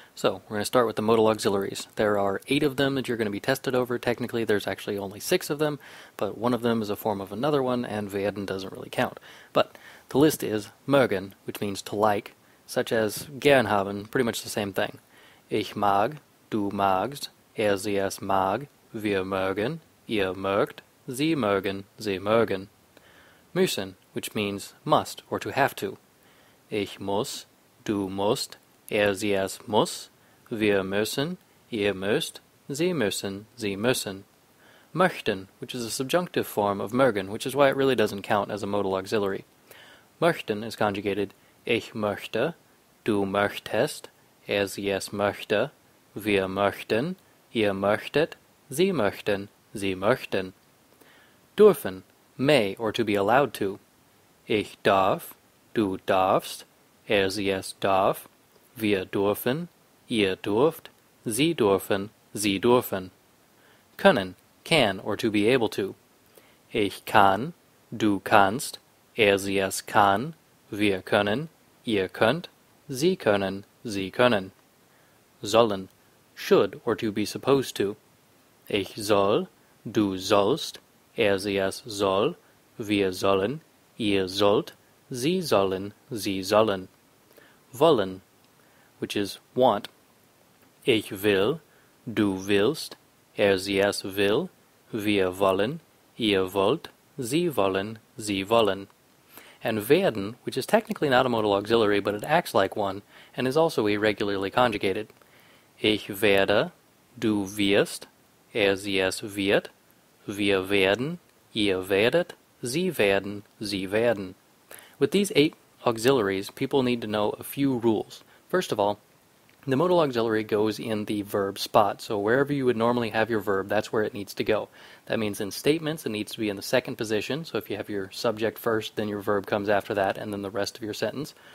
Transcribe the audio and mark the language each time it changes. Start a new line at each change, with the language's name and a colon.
English: So, we're going to start with the modal auxiliaries. There are 8 of them that you're going to be tested over. Technically, there's actually only 6 of them, but one of them is a form of another one, and werden doesn't really count. But the list is mögen, which means to like, such as gern haben, pretty much the same thing.
German: Ich mag, du magst, sie es mag, wir mögen, ihr mögt, sie mögen, sie mögen.
English: Müssen, which means must, or to have to.
German: Ich muss, du musst, sie es muss, wir müssen, ihr müsst, sie müssen, sie müssen.
English: Möchten, which is a subjunctive form of mögen, which is why it really doesn't count as a modal auxiliary.
German: Möchten
English: is conjugated
German: ich möchte, du möchtest, sie es möchte, wir möchten, ihr möchtet, sie möchten, sie möchten. Dürfen,
English: may, or to be allowed to.
German: Ich darf, du darfst, sie es darf, wir dürfen, ihr dürft, sie dürfen, sie dürfen. Können,
English: can, or to be able to.
German: Ich kann, du kannst, sie es kann, wir können, ihr könnt, sie können, sie können.
English: Sollen, should, or to be supposed to.
German: Ich soll, du sollst, sie es soll, wir sollen, ihr sollt, sie sollen, sie sollen. Wollen,
English: which is want.
German: Ich will, du willst, sie es will, wir wollen, ihr wollt, sie wollen, sie wollen.
English: And werden, which is technically not a modal auxiliary, but it acts like one, and is also irregularly conjugated.
German: Ich werde, du wirst, sie es wird, wir werden, ihr werdet, sie werden, sie werden.
English: With these 8 auxiliaries, people need to know a few rules. First of all, the modal auxiliary goes in the verb spot, so wherever you would normally have your verb, that's where it needs to go. That means in statements, it needs to be in the second position, so if you have your subject first, then your verb comes after that, and then the rest of your sentence.